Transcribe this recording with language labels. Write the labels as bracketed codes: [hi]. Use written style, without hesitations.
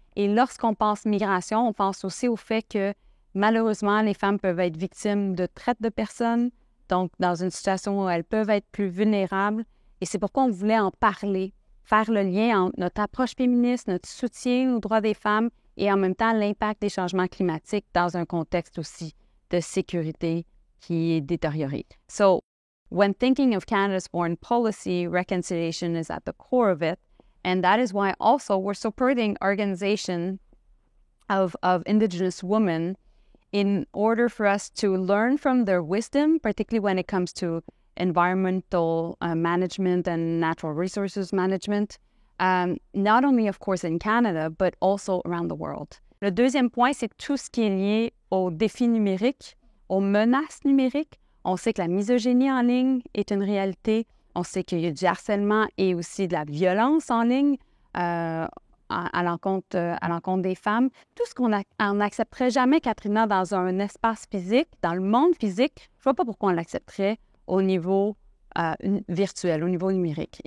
[fr] Et lorsqu'on pense migration, on pense aussi au fait que malheureusement, les femmes peuvent être victimes de traite de personnes, donc dans une situation où elles peuvent être plus vulnérables. Et c'est pourquoi on voulait en parler, faire le lien entre notre approche féministe, notre soutien aux droits des femmes et en même temps l'impact des changements climatiques dans un contexte aussi de sécurité qui est détérioré. [en] So, when thinking of Canada's foreign policy, reconciliation is at the core of it. And that is why also we're supporting organization of Indigenous women in order for us to learn from their wisdom, particularly when it comes to environmental management and natural resources management, not only, of course, in Canada, but also around the world. [fr] Le deuxième point, c'est tout ce qui est lié aux défis numériques, aux menaces numériques. On sait que la misogynie en ligne est une réalité. On sait qu'il y a du harcèlement et aussi de la violence en ligne à l'encontre des femmes. Tout ce qu'on n'accepterait jamais, Katrina, dans un espace physique, dans le monde physique, je ne vois pas pourquoi on l'accepterait au niveau virtuel, au niveau numérique.